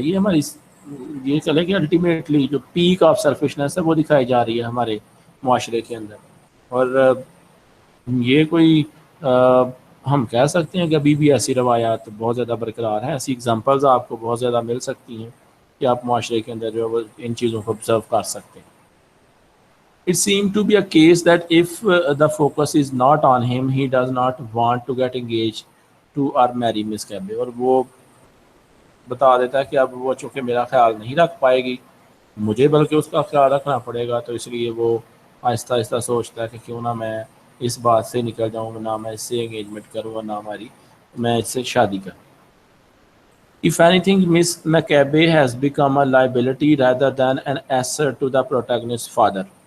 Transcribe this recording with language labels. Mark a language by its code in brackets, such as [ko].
[ur] یہ ہماری یہ چلے کہ الٹیمیٹلی جو پیک آف سیلفشنس ہے وہ دکھائی جا رہی ہے ہمارے معاشرے کے اندر. اور یہ کوئی ہم کہہ سکتے ہیں کہ ابھی بھی ایسی روایات بہت زیادہ برقرار ہیں. ایسی اگزامپلز آپ کو بہت زیادہ مل سکتی ہیں کہ آپ معاشرے کے اندر جو ہے وہ ان چیزوں کو آبزرو کر سکتے ہیں. [en] It seemed to be a case that if the focus is not on him, he does not want to get engaged to or marry Miss Cabbe. [ur] اور وہ بتا دیتا ہے کہ اب وہ چونکہ میرا خیال نہیں رکھ پائے گی مجھے بلکہ اس کا خیال رکھنا پڑے گا، تو اس لیے وہ آہستہ آہستہ سوچتا ہے کہ کیوں نہ میں اس بات سے نکل جاؤں، نہ میں اس سے انگیجمنٹ کروں اور نہ میں اس سے شادی کروں. [en] If anything, Miss Maccabe has become a liability rather than an asset to the protagonist's father.